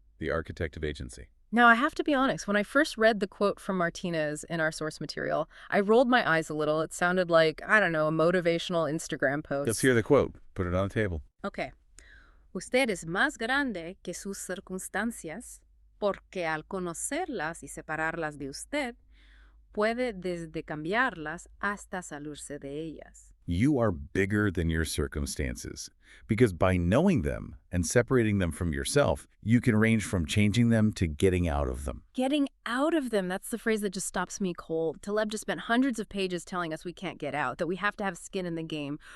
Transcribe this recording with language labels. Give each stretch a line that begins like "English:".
English: The architect of agency. Now, I have to be honest, when I first read the quote from Martinez in our source material, I rolled my eyes a little. It sounded like, I don't know, a motivational Instagram post. Let's hear the quote. Put it on the table. Okay.
Spanish: Usted es más grande que sus circunstancias, porque al conocerlas y separarlas de usted, puede desde cambiarlas hasta salirse de ellas.
English: You are bigger than your circumstances, because by knowing them and separating them from yourself, you can range from changing them to getting out of them. Getting out of them, that's the phrase that just stops me cold. Taleb just spent hundreds of pages telling us we can't get out, that we have to have skin in the game.